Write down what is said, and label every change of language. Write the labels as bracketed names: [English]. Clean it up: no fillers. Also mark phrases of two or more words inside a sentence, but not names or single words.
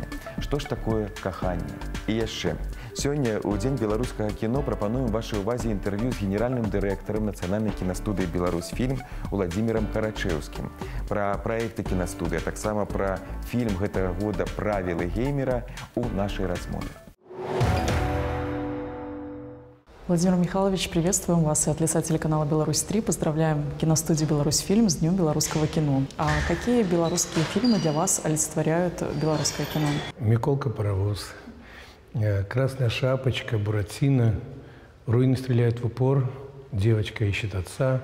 [Belarusian] Што ж такое каханне? І яшчэ. Сёння, у Дзень беларускага кіно, прапануем вашай увазе інтэрв'ю з генеральным дырэктарам Нацыянальнай кінастудыі «Беларусьфільм» Уладзімірам Карачэўскім. Пра праекты кінастудыі, а таксама пра фільм гэтага года «Правілы геймера» у нашай размове. [Russian] Владимир Михайлович, приветствуем вас и от лица телеканала «Беларусь-3» поздравляем киностудию «Беларусьфильм» с Днем белорусского кино. А какие белорусские фильмы для вас олицетворяют белорусское кино? «Миколка Паровоз», «Красная шапочка», «Буратино», «Руины стреляют в упор», «Девочка ищет отца».